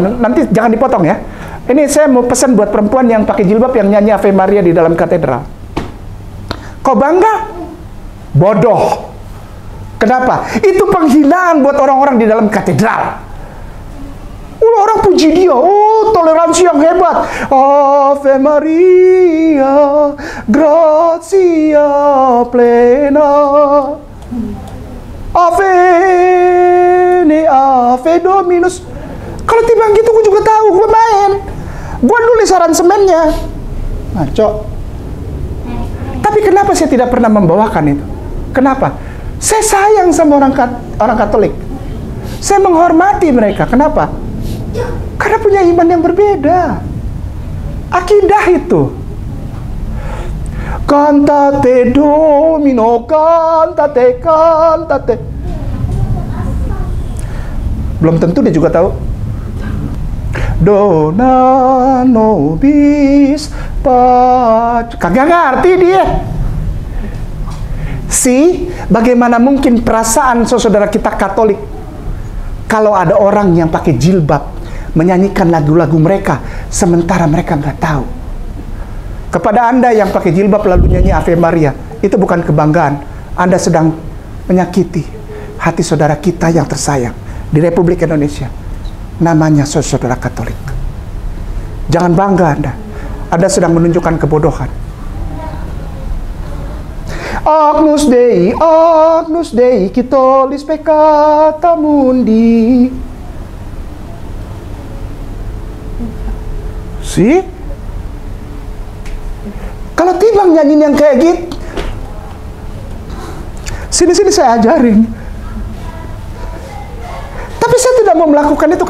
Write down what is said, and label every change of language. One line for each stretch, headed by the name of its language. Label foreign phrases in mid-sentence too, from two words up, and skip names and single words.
Indonesian: Nanti jangan dipotong ya. Ini saya mau pesan buat perempuan yang pakai jilbab yang nyanyi Ave Maria di dalam katedral. Kau bangga? Bodoh. Kenapa? Itu penghinaan buat orang-orang di dalam katedral. Orang puji dia, toleransi yang hebat.
Latin: Ave Maria, gratia plena. Ave Dominus.
Indonesian: Kalau timbang gitu gue juga tahu, gue main. Gue nulis aransemennya. Ngaco. Tapi kenapa saya tidak pernah membawakan itu? Kenapa? Saya sayang sama orang Katolik. Saya menghormati mereka. Kenapa? Karena punya iman yang berbeda. Akidah itu.
Latin: Cantate Domino, cantate.
Indonesian: Belum tentu dia juga tahu.
Latin: Dona nobis pax.
Indonesian: Kagak ngerti dia. Bagaimana mungkin perasaan saudara kita Katolik kalau ada orang yang pakai jilbab menyanyikan lagu-lagu mereka sementara mereka nggak tahu. Kepada Anda yang pakai jilbab lalu nyanyi Ave Maria, itu bukan kebanggaan. Anda sedang menyakiti hati saudara kita yang tersayang di Republik Indonesia. Namanya saudara Katolik. Jangan bangga Anda. Anda sedang menunjukkan kebodohan.
Latin: Agnus Dei, Quitolis peccata mundi.
Indonesian: Kalau timbang nyanyiin yang kayak gitu, sini saya ajarin. Tapi saya tidak mau melakukan itu.